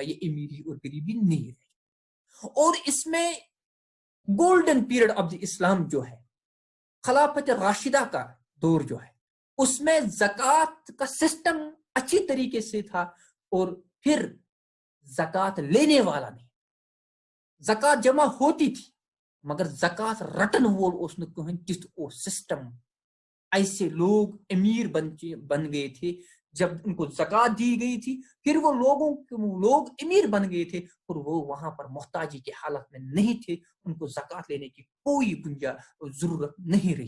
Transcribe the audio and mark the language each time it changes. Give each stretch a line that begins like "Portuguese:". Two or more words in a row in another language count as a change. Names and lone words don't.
Urdu: یہ امیری اور غریبی نہیں رہے. اور اس میں
English: golden period of the Islam
Urdu: جو ہے خلافت راشدہ کا دور جو ہے اس میں زکات کا سسٹم اچھی طریقے سے تھا. اور پھر زکات لینے والا نہیں. زکات جمع ہوتی تھی مگر
Kashmiri: زکات رٹن وول
Urdu: اس نے کہیں
Kashmiri: تیتھ او سسٹم.
Urdu: ایسے لوگ امیر بن گئے تھے جب ان کو زکات دی گئی تھی. پھر وہ لوگ امیر بن گئے تھے اور وہ وہاں پر محتاجی کی حالت میں نہیں تھے. ان کو زکات لینے کی کوئی ضرورت نہیں رہی.